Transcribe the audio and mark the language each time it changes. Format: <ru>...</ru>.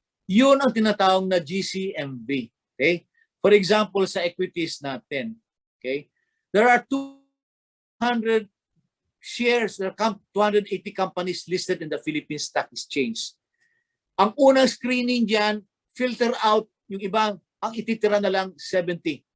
<tl>Yun ang tinatawag na GCMV.</tl> <en>Okay? For example,</en> <tl>sa equities natin,</tl> <en>okay? There are 200 shares, there are 280 companies listed in the Philippine Stock Exchange.</en> <tl>Ang unang screening diyan,</tl> <en>filter out</en> <tl>yung ibang, ang ititira na lang 70.</tl>